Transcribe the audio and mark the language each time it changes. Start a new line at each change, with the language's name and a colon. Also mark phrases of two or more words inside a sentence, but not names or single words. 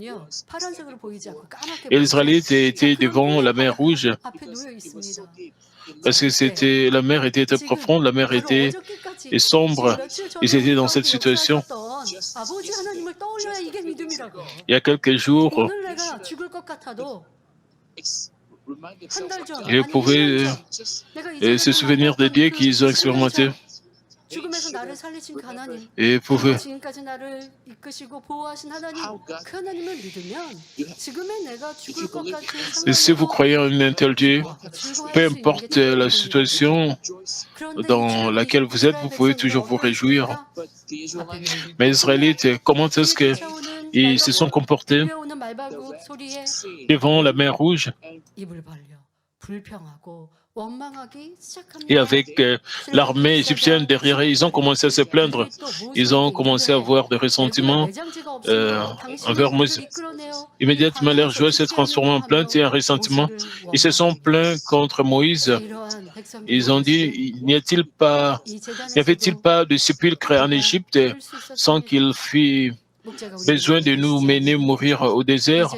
French: Et les Israélites étaient devant la mer Rouge parce que la mer était très profonde, la mer était sombre. Ils étaient dans cette situation. Il y a quelques jours,
Korean: 한 달 전,
French: Ils
Korean: 아니 1년
French: pouvaient
Korean: 전, 내가 이제
French: se souvenir des dieux qu'ils ont expérimentés
Korean: 죽음에서 나를 살리신 그 하나님,
French: et
Korean: 그리고
French: pouvaient.
Korean: 지금까지 나를 이끄시고 보호하신 하나님, 그 하나님을 믿으면 지금의 내가 죽을 것 같은
French: Et si vous
Korean: 상황에도
French: croyez en un tel Dieu,
Korean: 즐거워할
French: peu
Korean: 수 있는 게
French: importe la
Korean: 참거든요.
French: situation
Korean: 그런데
French: dans laquelle vous êtes, vous pouvez toujours vous réjouir. Mais les Israélites, comment est-ce qu'ils se sont comportés
Korean: 밀려오는 말발굽 소리에
French: devant la mer Rouge
Korean: 입을 벌려 불평하고 원망하기
French: et
Korean: 시작합니다.
French: avec l'armée égyptienne derrière eux, ils ont commencé à se plaindre. Ils ont commencé à avoir des ressentiments envers Moïse. Immédiatement, leur joie s'est transformée en plainte et en ressentiment. Ils se sont plaints contre Moïse. Ils ont dit, n'y avait-il pas de sépulcre en Égypte sans qu'il fît besoin de nous mener mourir au désert?